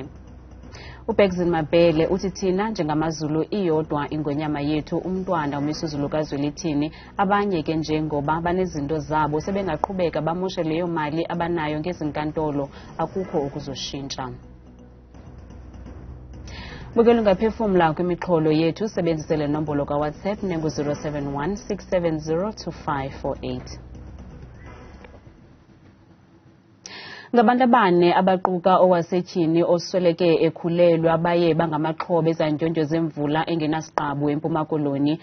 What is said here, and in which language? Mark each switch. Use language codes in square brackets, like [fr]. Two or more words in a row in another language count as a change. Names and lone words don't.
[zu] uBexin Mabele uthi thina njengamaZulu iyodwa ingonyama yethu umntwana uMisuzulu kaZwelithini abanye ke njengoba banezinto zabo sebengaqhubeka bamoshe leyo mali abanayo ngezinkantolo akukho ukuzoshintsha. [xh] Bukela ungaphefumla kwimixholo yethu sebenzisele nombolo kaWhatsApp nengu-071 670 2548. Ngabantu abane abaquka owasetyhini osweleke ekhulelwe abaye bangamaxhobe Izandyondyo zemvula engenasiqabu eMpuma Koloni.